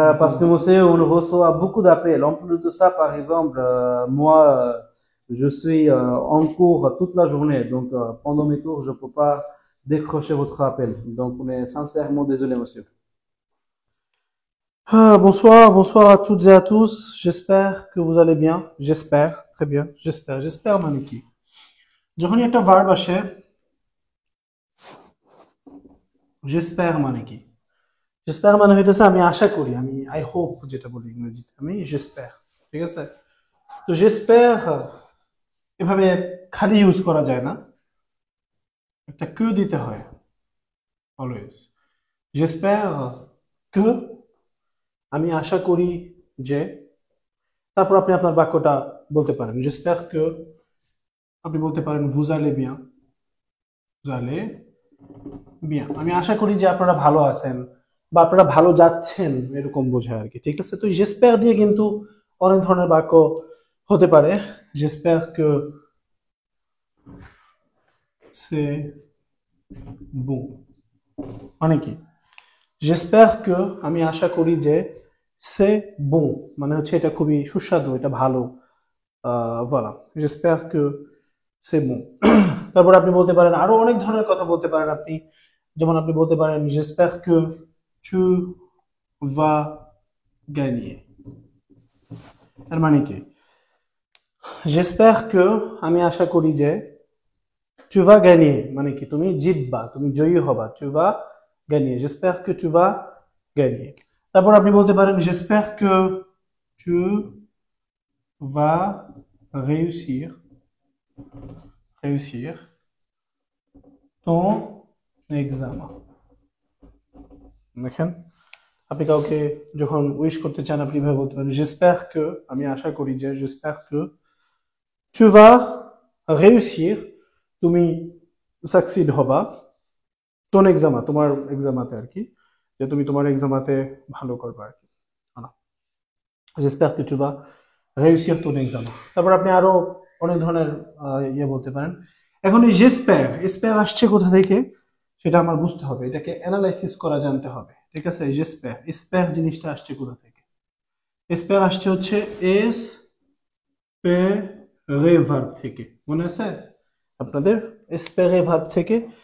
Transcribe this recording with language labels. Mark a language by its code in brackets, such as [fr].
[fr] Parce que monsieur, on reçoit beaucoup d'appels. En plus de ça, par exemple, moi, je suis en cours toute la journée. Donc, pendant mes cours, je ne peux pas décrocher votre appel. Donc, on est sincèrement désolé, monsieur. Bonsoir, bonsoir à toutes et à tous. J'espère que vous allez bien. J'espère, très bien. [bn] J'espère মানে কি? যখনই একটা verb আসে, j'espère মানে কি? j'espère মানে হইতেছে আমি আশা করি, আমি আই হোপ যেটা বলি ইংরেজিতে, আমি j'espère, ঠিক আছে? তো j'espère এভাবে খালি ইউজ করা যায় না, একটা que দিতে হয় অলওয়েজ। [fr] j'espère que [bn] আমি আশা করি যে, তারপর আপনি আপনার বাক্যটা বলতে পারেন। [fr] j'espère que [bn] আপনি বলতে পারেন [fr] vous allez bien, vous allez bien, [bn] আমি আশা করি যে আপনারা ভালো আছেন বা আপনারা ভালো যাচ্ছেন, এরকম বোঝায় আর কি, ঠিক আছে? তো j'espère দিয়ে কিন্তু অনেক ধরনের বাক্য হতে পারে। [fr] j'espère que c'est bon [bn] মানে কি? [fr] j'espère que [bn] আমি আশা করি যে [fr] c'est bon [bn] মানে হচ্ছে এটা খুবই সুস্বাদু, এটা ভালো। [fr] voilà, j'espère que c'est bon। [bn] তারপর আপনি বলতে পারেন আরো অনেক ধরনের কথা বলতে পারেন আপনি, যেমন আপনি বলতে পারেন [fr] j'espère que tu vas gagner, [bn] এর মানে কি? [fr] j'espère que [bn] আমি আশা করি যে [fr] tu vas gagner [bn] মানে কি? তুমি জিতবা, তুমি জয়ী হবা, [fr] tu vas gagner, j'espère que tu vas gagner। [bn] তারপর আপনি বলতে পারেন [fr] j'espère que tu vas réussir ton examen। [bn] দেখেন, আপনি কাউকে যখন উইশ করতে চান আপনি এভাবে বলতে পারেন [fr] j'espère que [bn] আমি আশা করি যে [fr] j'espère que tu vas réussir [bn] তুমি সাকসিড হবা [fr] ton examen [bn] তোমার এক্সামাতে আর কি, যে তুমি তোমার এক্সামাতে ভালো করবে আর কি। [fr] j'espère que tu vas réussir ton examen। [bn] তারপর আপনি আরো অনেক ধরনের ইয়ে বলতে পারেন। এখন এই j'espère আসছে কোথা থেকে সেটা আমার বুঝতে হবে, এটাকে অ্যানালাইসিস করা জানতে হবে, ঠিক আছে? j'espère জিনিসটা আসছে কোথা থেকে? espère আসছে হচ্ছে espérer ভার্ব থেকে, মনে আছে আপনাদের? espérer ভার্ব থেকে।